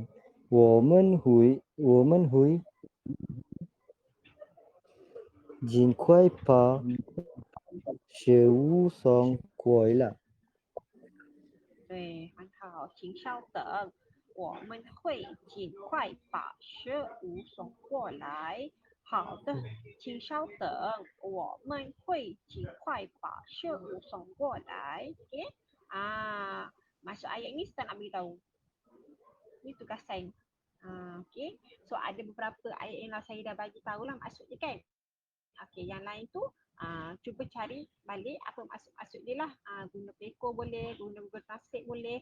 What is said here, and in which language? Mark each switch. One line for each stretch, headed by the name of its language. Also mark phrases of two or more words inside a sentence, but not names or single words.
Chinese: 我们会尽快把事务上过来。对，很好，请稍等，我们会尽快把事物送过来。好的，请稍等，我们会尽快把事物送过来。Okay?
Malay: Masuk ayat ni saya nak beritahu. Ni tugasan. Okay. So ada beberapa ayat yang saya dah bagi tahulah maksudnya kan. Okay, yang lain tu cuba cari balik apa maksud dia lah. Guna Peko boleh, guna Google Translate boleh.